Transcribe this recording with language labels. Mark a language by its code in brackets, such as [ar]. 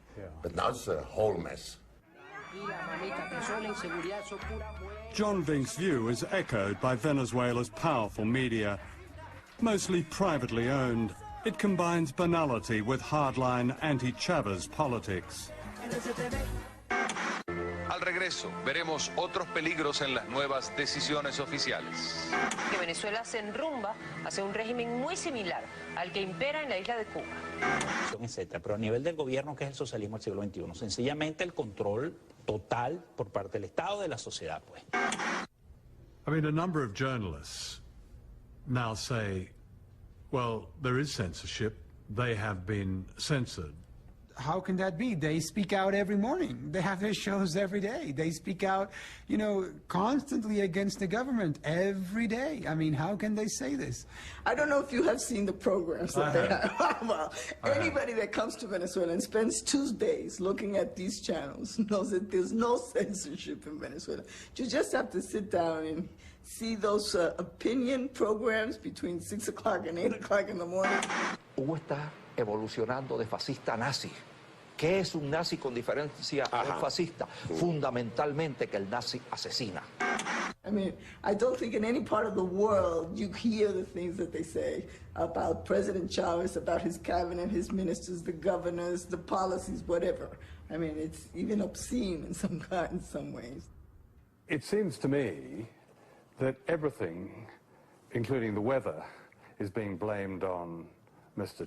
[en] Yeah. But now it's a whole mess. John Vink's view is echoed by Venezuela's powerful media. Mostly privately owned, it combines banality with hardline anti-Chavez politics. [es] Al regreso, veremos otros peligros en las nuevas decisiones oficiales. Que Venezuela se enrumba hacia un régimen muy similar al que impera en la isla de Cuba. Etcétera. Pero a nivel del gobierno, que es el socialismo del siglo XXI, sencillamente el control total por parte del Estado de la sociedad, pues. [en] I mean, a number of journalists now say, well, there is censorship. They have been censored. How can that be? They speak out every morning. They have their shows every day. They speak out, you know, constantly against the government every day. I mean, how can they say this? I don't know if you have seen the programs that they have. Well, anybody that comes to Venezuela and spends 2 days looking at these channels knows that there's no censorship in Venezuela. You just have to sit down and see those opinion programs between 6 o'clock and 8 o'clock in the morning. [es] Hugo está evolucionando de fascista a nazi. ¿Qué es un nazi con diferencia a un fascista? Fundamentalmente que el nazi asesina. [en] I mean, I don't think in any part of the world you hear the things that they say about President Chavez, about his cabinet, his ministers, the governors, the policies, whatever. I mean, it's even obscene in some ways. It seems to me that everything, including the weather, is being blamed on Mr.